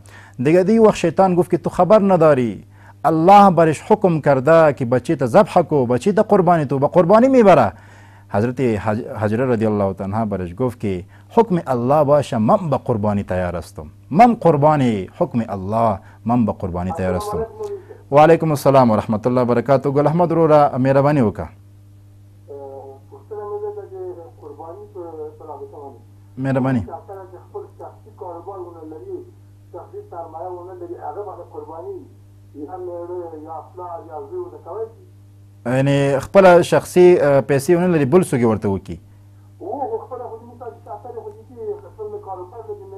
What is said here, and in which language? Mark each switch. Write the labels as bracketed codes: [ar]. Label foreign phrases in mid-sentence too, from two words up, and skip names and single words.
[fa] دیگه دی وقت شیطان گفت که تو خبر نداری الله برش حکم کرده که بچی تا ذبح کو، بچی تا قربانی تو به قربانی میبره. حضرت هاجره رضی الله تعالی عنها برش گفت که حکم الله باشه من به قربانی تیار هستم، من قربانی حکم الله، من به قربانی تیار هستم. [ar] و علیکم السلام و رحمت الله و برکاته. [ps] گل احمد رو را مهربانی وکړه. مهربانی. یعنی خپل شخصي پیسې ونه لري بل څوک ورته وکي.